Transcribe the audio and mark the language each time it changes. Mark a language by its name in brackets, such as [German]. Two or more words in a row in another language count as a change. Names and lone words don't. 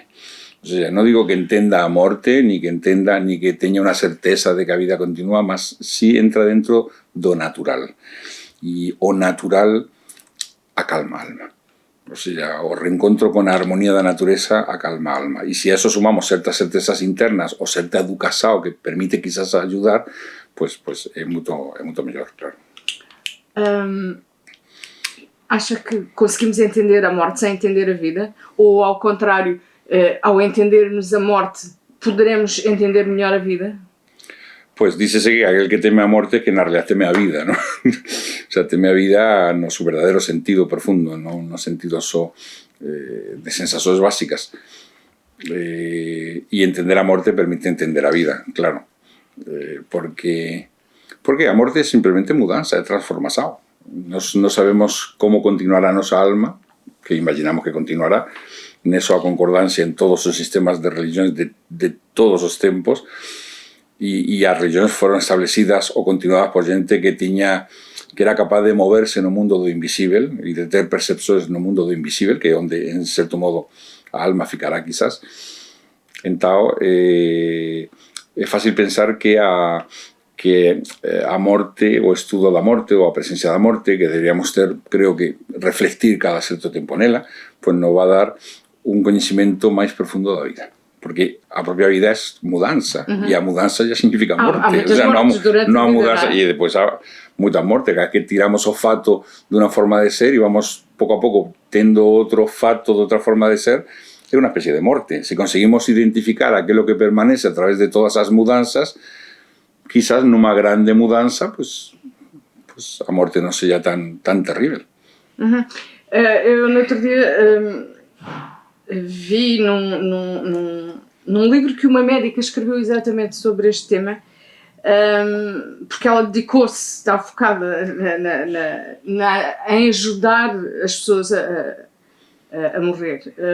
[Spanish] O sea, [Galician] no digo que entenda a morte, ni que entenda, ni que teña unha certeza de que a vida continúa, mas sí entra dentro do natural. E o natural acalma a alma. [Spanish] O sea, [Galician] o reencontro con a armonía da natureza acalma a alma. E se a eso sumamos certas certezas internas o certa educación que permite quizás ayudar, pues é muito mellor, claro. [Portuguese] Acha que conseguimos entender a morte sem entender a vida? Ou, ao contrário, ao entendermos a morte, poderemos entender melhor a vida? [Galician] Pues dícese que aquel que teme a morte que na realidad teme a vida, ¿no? [Spanish] O sea, [Galician] teme a vida [Spanish] no su verdadero sentido profundo, [Galician] no sentido só de sensacións básicas. E entender a morte permite entender a vida, claro. Porque a morte é simplemente mudanza, é transformación. No sabemos como continuará a nosa alma, que imaginamos que continuará, neso a concordancia en todos os sistemas de religións de todos os tempos, e as religións foron establecidas ou continuadas por xente que era capaz de moverse no mundo do invisível e de ter percepções no mundo do invisível, que é onde, en certo modo, a alma ficará, quizás. Entao, é fácil pensar que a morte, o estudo da morte ou a presencia da morte, que deberíamos ter, creo que, reflectir cada certo tempo nela, pues [Spanish] nos va a dar [Galician] un coñecimento máis profundo da vida. Porque a propia vida é mudanza, e a mudanza ya significa morte. [Spanish] O sea, [Galician] non a mudanza, e depois há moitas mortes, que tiramos o fato dunha forma de ser e vamos pouco a pouco tendo outro fato de outra forma de ser, é unha especie de morte. Se conseguimos identificar aquilo que permanece a través de todas as mudanzas, quizás nunha grande mudanza, pues a morte non seja tan terrible. [Portuguese] Eu no outro dia vi num livro que uma médica escreveu exatamente sobre este tema, porque ela dedicou-se, está focada em ajudar as pessoas a morrer.